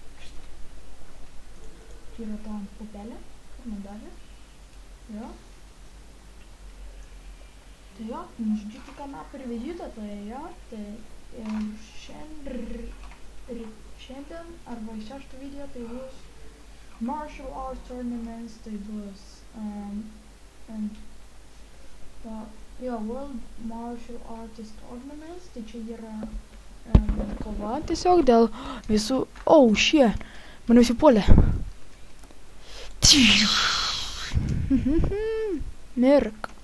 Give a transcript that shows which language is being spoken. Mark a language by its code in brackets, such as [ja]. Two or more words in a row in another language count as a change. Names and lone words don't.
[lt] Čia yra ta pupelė, kur man davė. Jo. Tai jo, nužudžiu tik Napą ir Vegetą, tai jo, tai šiandien arba iš šešto video tai bus martial arts tournaments, tai bus World Martial Artist Tournaments, tai čia yra kova tiesiog dėl visų... shit, mane užsipuolė. Mirk.